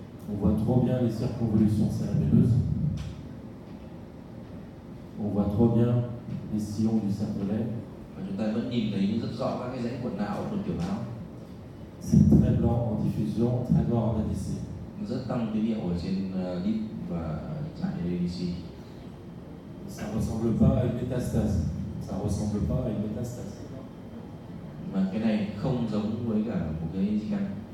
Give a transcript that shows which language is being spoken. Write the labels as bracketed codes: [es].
[fr] On voit trop bien les circonvolutions cérébelleuses. On voit trop bien les sillons du cervelet. [vi] Và chúng ta vẫn nhìn thấy rất rõ các cái rãnh quần não của tiểu não. [fr] C'est très blanc en diffusion, très noir en ADC. [vi] Rất tăng tín hiệu ở trên lip và giải ADC. [fr] Ça ne ressemble pas à une métastase. Ça ne ressemble pas à une métastase. [vi] Và cái này không giống với cả một cái di căn.